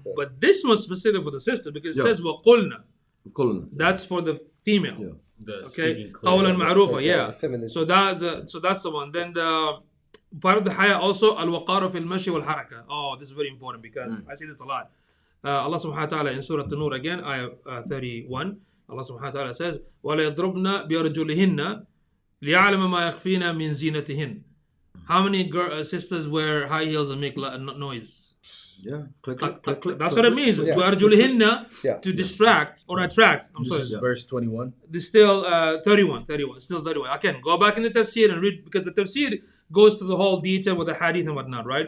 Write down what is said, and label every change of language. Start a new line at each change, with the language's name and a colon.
English: But this one's specific for the sister because it says وَقُلْنَا. That's for the female. Yeah. Okay.
Arabic: قَوْلًا مَعْرُوفًا.
English: Yeah. Feminine. So that's the one. Then the part of the haya also
Arabic: al-waqaru fil mashi wal haraka.
English: Oh, this is very important because I see this a lot. Allah subhanahu wa ta'ala in Surah An-Nur again, ayah 31. Allah subhanahu wa ta'ala says,
Arabic: وَلَا يَضْرُبْنَا بِأَرْجُلِهِنَّ لِيَعْلَمَ مَا يَخْفِينَ مِنْ زِينَتِهِنَّ.
English: How many sisters wear high heels and make noise? Yeah. Click, click, click, click. That's what it means. Yeah. بِأَرْجُلِهِنَّ to distract or attract. I'm sorry. This is verse 21. This is still 31. Still 31. Again, go back in the tafsir and read, because the tafsir goes to the whole detail with the hadith and whatnot, right?